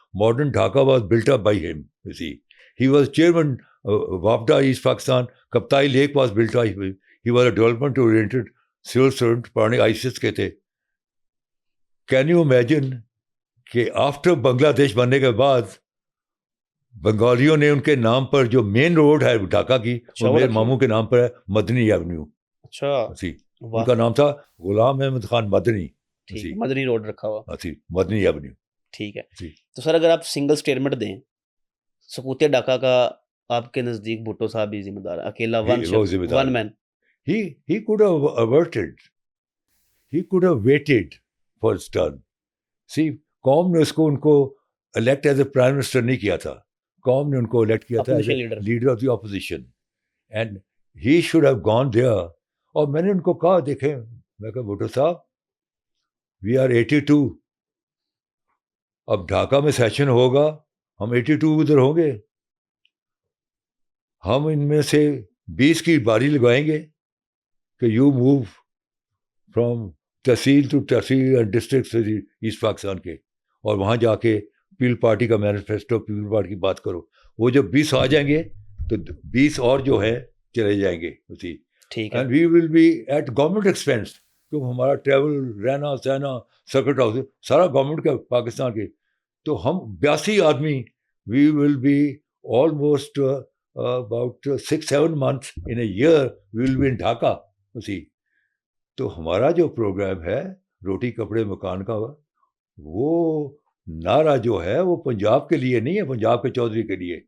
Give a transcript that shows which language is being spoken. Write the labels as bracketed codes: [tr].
[en] Modern Dhaka was built up by him. He was chairman WAPDA East Pakistan. Kaptai Lake was built by him. He was a development oriented civil servant. [ur] پرانے ISIS کے تھے. [en] Can you imagine [ur] کہ after بنگلہ دیش بننے کے بعد بنگالیوں نے ان کے نام پر جو مین روڈ ہے ڈھاکہ کی, وہ میرے ماموں کے نام پر ہے, مدنی ایونیو. اچھا, ان کا نام تھا غلام احمد خان مدنی. مدنی روڈ رکھا ہوا, مدنی ایونیو. ٹھیک ہے. تو سر اگر آپ سنگل اسٹیٹمنٹ دیں, سقوط ڈھاکہ کا آپ کے نزدیک بھٹو صاحب بھی ذمہ دار, اکیلا one main. [en] He could have averted. He could have waited for his turn. [ur] See, قوم نے ان کو [en] elect as a prime minister [ur] نہیں کیا تھا, قوم نے ان کو الیکٹ کیا تھا [en] As a leader of the opposition, and he should have gone there. [ur] اور میں نے ان کو کہا, دیکھیں, میں کہا بھٹو صاحب, [en] we are 82, [ur] اب ڈھاکہ میں سیشن ہوگا, ہم 82 ادھر ہوں گے, ہم ان میں سے 20 کی باری لگائیں گے کہ [en] you move from tehsil to tehsil and district [ur] asset Pakistan کے, اور وہاں جا کے پیپل پارٹی کا مینیفیسٹو, پیپل پارٹی کی بات کرو. وہ جب 20 آ جائیں گے تو 20 اور جو ہے چلے جائیں گے اسی. ٹھیک ہے. [en] and we will be at government expense, [ur] کیونکہ ہمارا ٹریول, رہنا سہنا, سرکٹ ہاؤس سارا گورنمنٹ کا پاکستان کے. تو ہم 82 آدمی, [en] We will be almost about 6-7 months in a year we will be in Dhaka. [ur] اسی تو ہمارا جو پروگرام ہے روٹی کپڑے مکان کا, وہ نعرہ جو ہے وہ پنجاب کے لیے نہیں ہے, پنجاب کے چودھری کے لیے,